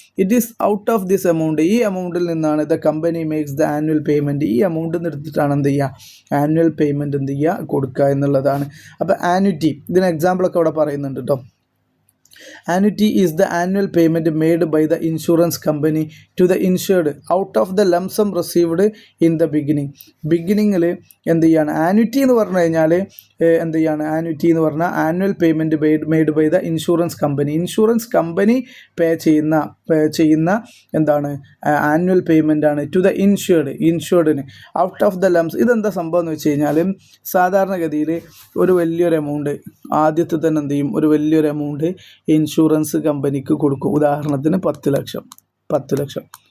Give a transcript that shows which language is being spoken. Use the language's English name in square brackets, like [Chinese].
[English] it is out of this amount, [Malayalam] ഈ എമൗണ്ടിൽ നിന്നാണ് [English] The company makes the annual payment. [Malayalam] ഈ amount എടുത്തിട്ടാണ് എന്ത് ചെയ്യുക? ആനുവൽ പേയ്മെൻറ്റ് എന്ത് ചെയ്യുക? കൊടുക്കുക എന്നുള്ളതാണ്. അപ്പോൾ ആന്വിറ്റി, ഇതിന് എക്സാമ്പിളൊക്കെ അവിടെ പറയുന്നുണ്ട് കേട്ടോ. [English] Annuity is the annual payment made by the insurance company to the insured out of the lump sum received in the beginning [Malayalam] എന്ത് ചെയ്യാണ്? ആന്വിറ്റി എന്ന് പറഞ്ഞു കഴിഞ്ഞാൽ എന്ത് ചെയ്യാണ്? ആന്വിറ്റി എന്ന് പറഞ്ഞാൽ [English] annual payment made by the insurance company [Malayalam] പേ ചെയ്യുന്ന എന്താണ്? [English] Annual payment ആണ് to the ഇൻഷുർഡിന് out of the lumps. [Malayalam] ഇതെന്താ സംഭവം എന്ന് വെച്ച് കഴിഞ്ഞാൽ സാധാരണഗതിയിൽ ഒരു വലിയൊരു എമൗണ്ട് ആദ്യത്തെ തന്നെ എന്ത് ചെയ്യും? ഒരു വലിയൊരു എമൗണ്ട് ഇൻഷുറൻസ് കമ്പനിക്ക് കൊടുക്കും. ഉദാഹരണത്തിന് 10 ലക്ഷം.